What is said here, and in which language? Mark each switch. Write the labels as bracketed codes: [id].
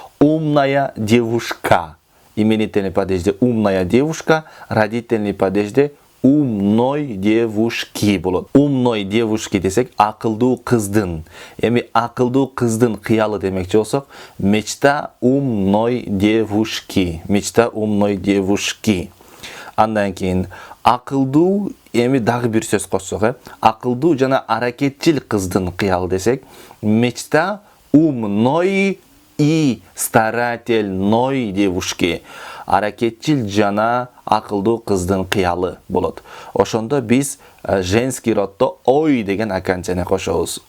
[ru] Умная девушка. Именительный падежде умная девушка, родительный падежде умной девушки болот. Умной девушки [ky] десек акылдуу кыздын. Эми акылдуу кыздын кыялы демекчи болсок, [ru] мечта умной девушки. Мечта умной девушки. [ky] Андан кийин акылдуу эми дагы бир сөз кошсок, акылдуу жана аракетчил кыздын кыялы десек, [ru] мечта умной и старательной девушки. [ky] Аракетчил жана акылдуу кыздын кыялы болот. Ошондо биз женский роддо ой деген окончание кошобуз.